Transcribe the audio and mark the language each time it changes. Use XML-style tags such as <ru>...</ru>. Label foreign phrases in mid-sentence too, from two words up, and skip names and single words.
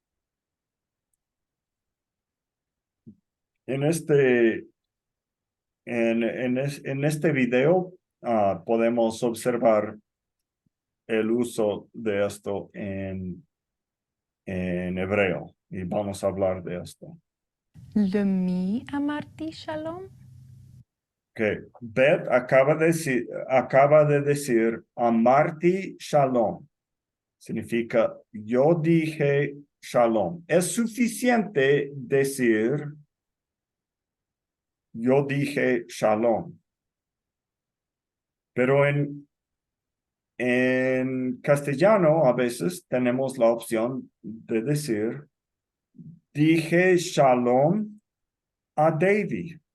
<es>En este video podemos observar el uso de esto en hebreo y vamos a hablar de esto.</es> <he>למי אמרתי שלום?</he> <es>Que Beth acaba de decir</es> <he>אמרתי שלום.</he> <es>Significa yo dije shalom. Es suficiente decir yo dije shalom. Pero en castellano a veces tenemos la opción de decir dije shalom a David.</es>